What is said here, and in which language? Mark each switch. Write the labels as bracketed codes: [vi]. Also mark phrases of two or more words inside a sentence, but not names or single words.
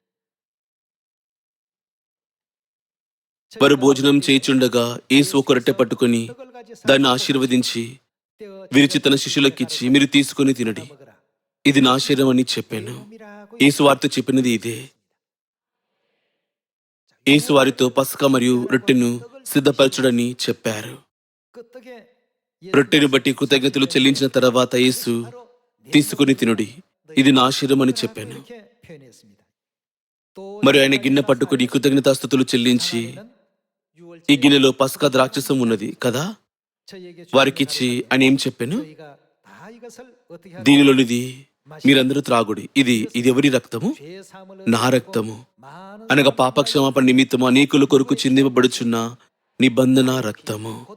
[te] వారు భోజనం చేయుచుండగా యేసు ఒక రొట్టె పట్టుకుని దాన్ని ఆశీర్వదించి విరిచి తన శిష్యులకిచ్చి, మీరు తీసుకుని తినడి, ఇది నా శరీరం అని చెప్పాను. యేసు వారితో చెప్పినది ఇదే. యేసు వారితో పస్కా మరియు రొట్టెను సిద్ధపరచుడని చెప్పారు. [ko] 그 떡에 [te] రొట్టెను బట్టి కృతజ్ఞతలు చెల్లించిన తర్వాత యేసు తీసుకుని తినుడి, ఇది నా శరీరం అని చెప్పాను. [ko] 이렇게 표현했습니다. 또 [te] మరి ఆయన గిన్నె పట్టుకుని కృతజ్ఞతాస్తుతులు చెల్లించి, ఈ గిన్నెలో పస్కా ద్రాక్షసం ఉన్నది కదా, వారికిచ్చి ఆయన ఏం చెప్పాను, దీనిలోనిది మీరందరూ త్రాగుడి, ఇది ఎవరి రక్తము, నా రక్తము, అనగా పాపక్షమాపణ నిమిత్తము అనేకుల కొరకు చిందింపబడుచున్న నిబంధన రక్తము.